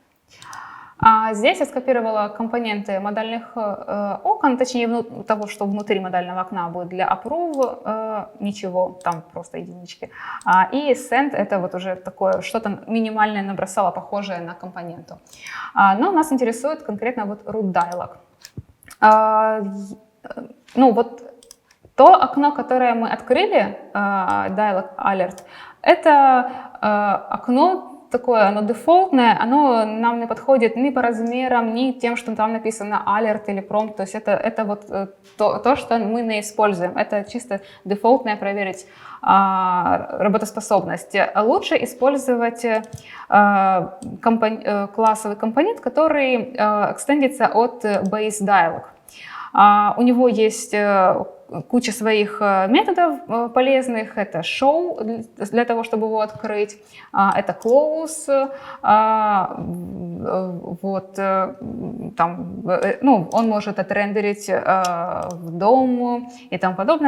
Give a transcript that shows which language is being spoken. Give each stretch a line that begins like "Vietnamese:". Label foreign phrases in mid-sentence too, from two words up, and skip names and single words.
Russian: Здесь я скопировала компоненты модальных окон, точнее того, что внутри модального окна будет для approve, ничего, там просто единички. И send — это вот уже такое, что-то минимальное набросала, похожее на компоненту. Но нас интересует конкретно вот
English: root dialog.
Russian: Ну вот то окно, которое мы открыли,
English: dialog alert,
Russian: это окно такое, оно дефолтное, оно нам не подходит ни по размерам, ни тем, что там написано alert или prompt. То есть это вот то, что мы не используем. Это чисто дефолтное проверить работоспособность. Лучше использовать классовый компонент, который экстендится от
English: base dialog.
Russian: У него есть куча своих методов полезных. Это show для того, чтобы его открыть. Это close. Вот, там, ну, он может отрендерить в дом и тому подобное.